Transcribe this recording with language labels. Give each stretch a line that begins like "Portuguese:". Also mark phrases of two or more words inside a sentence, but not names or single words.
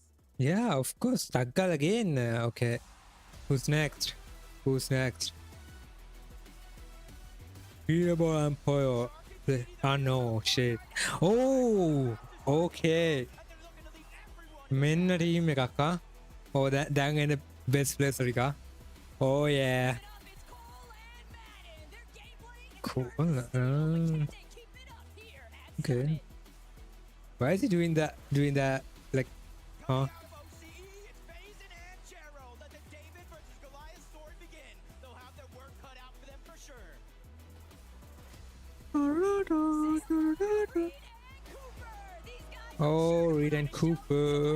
English: Yeah, of course. Taggal again. Okay. Who's next? Who's next? Peterborough Empire. Oh no, shit. Oh, okay. Men team
Sinhala: එකක් Oh, දැන් එන
English: best place
Sinhala: එකක්.
English: Oh yeah. Cool. Okay. Why is he doing that? Doing that like, huh? Oh, Reed and Cooper.